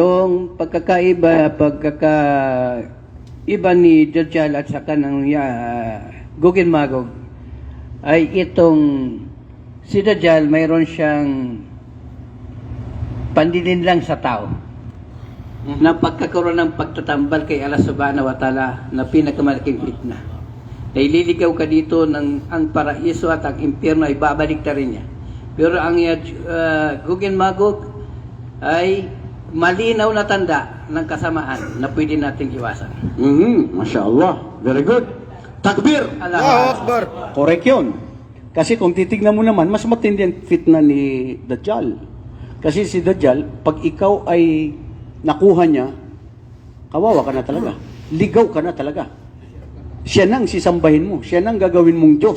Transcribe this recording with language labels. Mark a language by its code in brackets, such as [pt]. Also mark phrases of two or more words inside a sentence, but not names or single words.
[tl] Yung pagkaiba ni Dajjal at saka ng Gog and Magog ay itong si Dajjal mayroon siyang pandilin lang sa tao na pagkakaroon ng pagtatambal kay Allah [ar] سبحانه وتعالى [tl] na pinakamalaking fitna. Na ililigaw ka dito ng ang paraiso at ang impyerno ay babalik ta rin niya. Pero ang Gog and Magog ay malinaw na tanda ng kasamaan na pwede nating iwasan. [ar] ما شاء الله. [en] Very good. Takbir! [ar] Allahu Akbar. [tl] Correct yun. Kasi kung titignan mo naman, mas matindi ang fitna ni Dajjal. Kasi si Dajjal, pag ikaw ay nakuha niya, kawawa ka na talaga. Ligaw ka na talaga. Siya nang sisambahin mo. Siya nang gagawin mong Diyos.